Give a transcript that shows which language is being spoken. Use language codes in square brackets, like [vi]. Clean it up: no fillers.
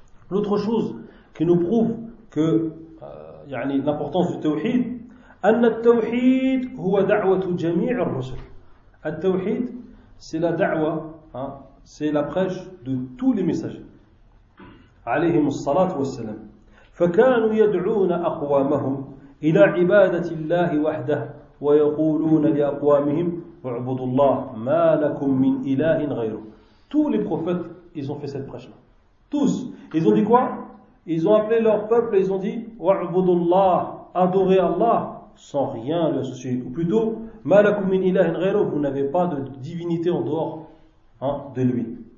[fr] L'autre chose qui nous prouve que يعني l'importance du tawhid, [ar] أن التوحيد هو دعوة جميع الرسل. [fr] التوحيد c'est la da'wa, hein, c'est la prêche de tous les messagers [ar] عليهم الصلاة والسلام. فكانوا يدعون أقوامهم إلى عبادة الله وحده ويقولون لأقوامهم اعبدوا الله ما لكم من إله غيره. [fr] Tous les prophètes ils ont fait cette prêche là, tous. Ils ont dit quoi? Ils ont appelé leur peuple, ils ont dit [ar] وَعْبُدُ اللَّهِ, [fr] adorez Allah sans rien lui associer, ou plutôt [ar] مَا لَكُمْ مِنْ إِلَهٍ غَيْرُ, [fr] vous n'avez pas de divinité en dehors, hein, de lui.